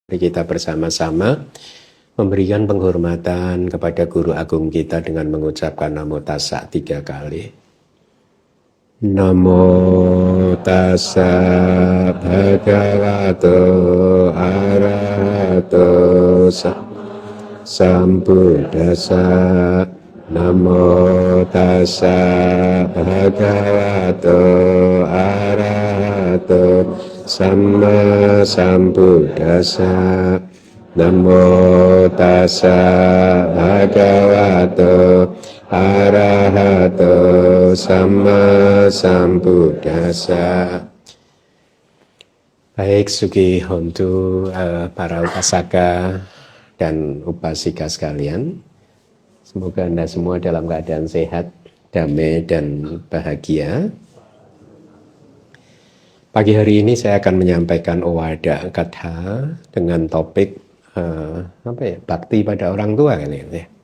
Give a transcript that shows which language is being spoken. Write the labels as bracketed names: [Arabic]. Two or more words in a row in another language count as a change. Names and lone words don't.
[Indonesian] Mari kita bersama-sama memberikan penghormatan kepada Guru Agung kita dengan mengucapkan [Pali] Namo Tassa [Indonesian] 3 kali. [Pali] Namo Tassa Bhagavato Arahato Sambuddhassa. Namo Tassa Bhagavato Arahato Sama Sambuddhassa. Namo Tassa Bhagavato Arahato Sama Sambuddhassa. [Indonesian] Baik, [Pali] Sugi Hontu, [Indonesian] para upasaka dan upasika sekalian, semoga Anda semua dalam keadaan sehat, damai, dan bahagia. Pagi hari ini saya akan menyampaikan [Pali] Owada Katha [Indonesian] dengan topik bakti pada orang tua kali ini.